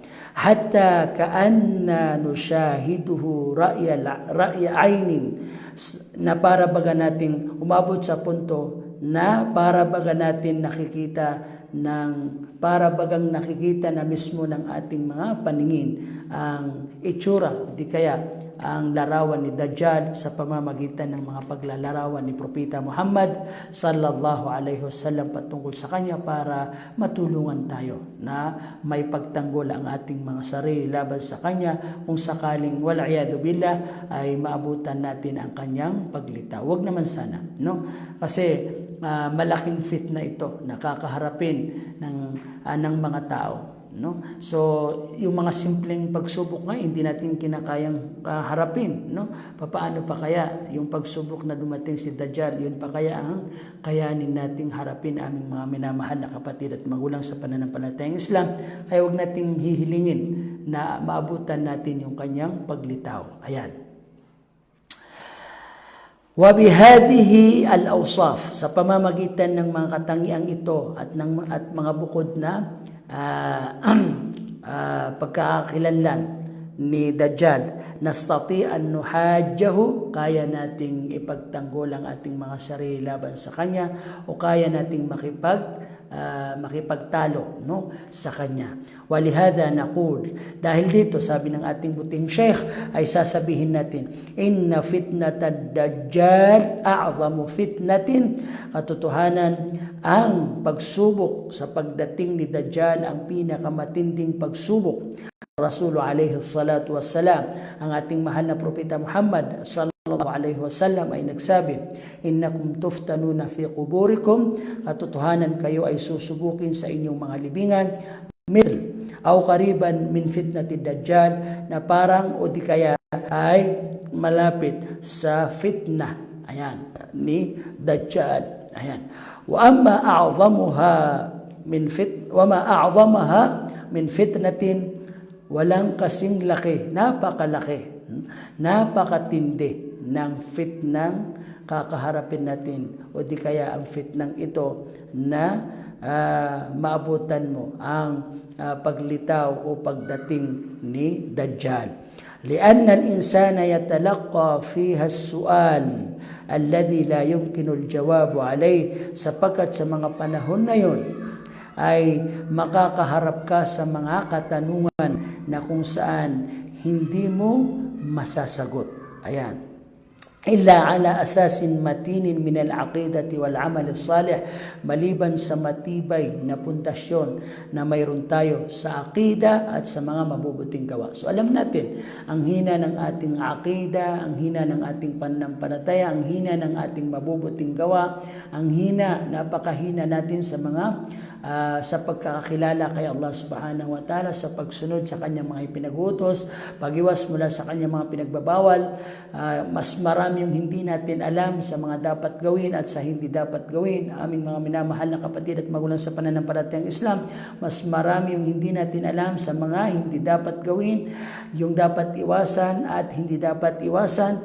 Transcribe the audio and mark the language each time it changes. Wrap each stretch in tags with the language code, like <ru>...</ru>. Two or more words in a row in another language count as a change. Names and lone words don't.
<ar>حتى كأننا نشاهده رأي عين,</ar> <tl>na para baga nating umabot sa punto na para baga natin para bagang nakikita na mismo ng ating mga paningin ang itsura, di kaya ang larawan ni Dajjal sa pamamagitan ng mga paglalarawan ni Propeta Muhammad</tl> <ar>صلى الله عليه وسلم</ar> <tl>patungkol sa kanya para matulungan tayo na may pagtanggol ang ating mga sarili laban sa kanya kung sakaling</tl> <ar>والعياذ بالله</ar> <tl>ay maabutan natin ang kanyang paglitaw. Huwag naman sana, no? Kasi malaking fitna ito nakakaharapin ng mga tao, no? So yung mga simpleng pagsubok nga hindi natin kinakayang harapin, no? Paano pa kaya yung pagsubok na dumating si Dajjal, yun pa kaya ang kayanin nating harapin aming mga minamahal na kapatid at magulang sa pananampalatayang Islam? Kaya huwag nating hihilingin na maabutan natin yung kanyang paglitaw. Ayan.</tl> <ar>وبهذه الأوصاف,</ar> <tl>sa pamamagitan ng mga katangiang ito at mga bukod na pagkakakilanlan ni Dajjal,</tl> <ar>نستطيع أن نحاجه,</ar> <tl>kaya nating ipagtanggol ang ating mga sarili laban sa kanya o kaya nating makipagtalo, no, sa kanya.</tl> <ar>ولهذا نقول,</ar> <tl>dahil dito sabi ng ating buting sheikh ay sasabihin natin,</tl> <ar>إن فتنة الدجال أعظم فتنة,</ar> <tl>katotohanan ang pagsubok sa pagdating ni Dajjal ang pinakamatinding pagsubok.</tl> <ar>رسول الله عليه الصلاة والسلام,</ar> <tl>ang ating mahal na propeta Muhammad</tl> <ar>صلى الله عليه وسلم</ar> <tl>ay nagsabi,</tl> <ar>إنكم تفتنون في قبوركم,</ar> <tl>katotohanan kayo ay susubukin sa inyong mga libingan,</tl> <ar>مثل أو قريبا من فتنة الدجال,</ar> <tl>na parang o di kaya ay malapit sa fitna, ayan, ni Dajjal. Ayan.</tl> <ar>وما أعظمها من فتنة,</ar> <tl>walang kasing laki, napakalaki, napakatindi ng fitnang kakaharapin natin o di kaya ang fitnang ito na maabutan mo ang paglitaw o pagdating ni Dajjal.</tl> <ar>لأن الإنسان يتلقى فيها السؤال الذي لا يمكن الجواب عليه,</ar> <tl>sapagkat sa mga panahon na yon ay makakaharap ka sa mga katanungan na kung saan hindi mo masasagot. Ayan.</tl> <ar>إلا على أساس متين من العقيدة والعمل الصالح,</ar> <tl>maliban sa matibay na pundasyon na mayroon tayo sa aqida at sa mga mabubuting gawa. So alam natin, ang hina ng ating aqida, ang hina ng ating pananampalataya, ang hina ng ating mabubuting gawa, ang hina, napakahina natin sa mga sa pagkakakilala kay Allah</tl> <ar>سبحانه وتعالى,</ar> <tl>sa pagsunod sa kanyang mga ipinagutos, pag-iwas mula sa kanyang mga pinagbabawal. Mas marami yung hindi natin alam sa mga dapat gawin at sa hindi dapat gawin. Aming mga minamahal na kapatid at magulang sa pananampalatayang Islam, mas marami yung hindi natin alam sa mga hindi dapat gawin, yung dapat iwasan at hindi dapat iwasan.</tl>